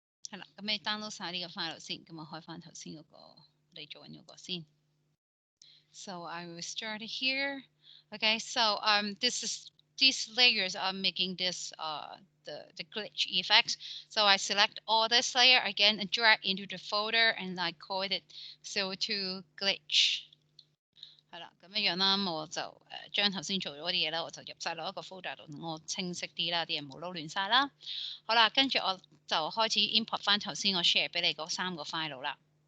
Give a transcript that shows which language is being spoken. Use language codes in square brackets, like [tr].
[yue] 係啦，咁你 download 晒呢個 file 先，咁我開翻頭先嗰個你做緊嗰個先。 [en] So I will start here. Okay, so these layers are making this the glitch effects. So I select all this layer again and drag into the folder and I call it CO2 glitch. [yue] 係啦，咁樣樣啦，我就將頭先做咗啲嘢啦，我就入晒落一個 folder 度，我清晰啲啦，啲嘢冇撈亂晒啦。好啦，跟住我就開始 import 翻頭先我 share 俾你嗰3個 file 啦。